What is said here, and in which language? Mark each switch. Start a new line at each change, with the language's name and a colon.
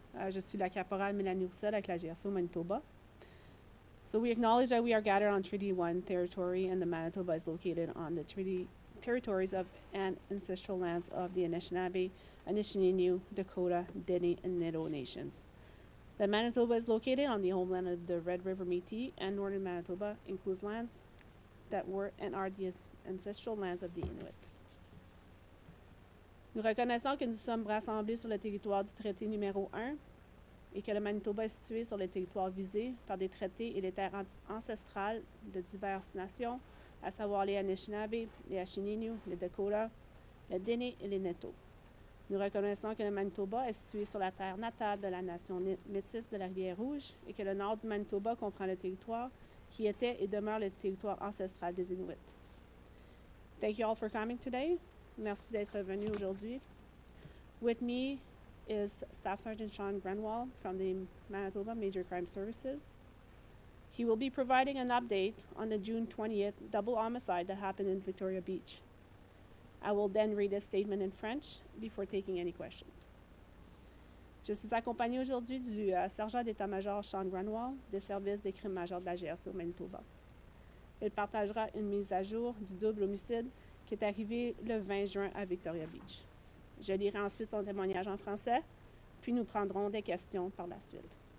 French: Je suis la caporale Mélanie Roussel avec la GRC Manitoba.
English: So we acknowledge that we are gathered on Treaty 1 territory, and the Manitoba is located on the treaty territories of and ancestral lands of the Anishinaabe, Anishinaabe, Dakota, Dene, and Nito nations. The Manitoba is located on the homeland of the Red River Métis, and northern Manitoba includes lands that were and are the ancestral lands of the Inuit.
French: Nous reconnaissons que nous sommes rassemblés sur le territoire du traité numéro 1 et que le Manitoba est situé sur le territoire visé par des traités et des terres ancestrales de diverses nations, à savoir les Anishinaabe, les Ashininu, les Dakota, les Dene et les Neto. Nous reconnaissons que le Manitoba est situé sur la terre natale de la nation métisse de la Rivière-Rouge et que le nord du Manitoba comprend le territoire qui était et demeure le territoire ancestral des Inuits.
English: Thank you all for coming today.
French: Merci d'être venu aujourd'hui.
English: With me is Staff Sergeant Sean Grenwall from the Manitoba Major Crime Services. He will be providing an update on the June 20th double homicide that happened in Victoria Beach. I will then read a statement in French before taking any questions.
French: Je suis accompagnée aujourd'hui du sergent d'état-major Sean Grenwall des services des crimes majeurs de la GRC au Manitoba. Il partagera une mise à jour du double homicide qui est arrivé le 20 juin à Victoria Beach. Je lirai ensuite son témoignage en français, puis nous prendrons des questions par la suite.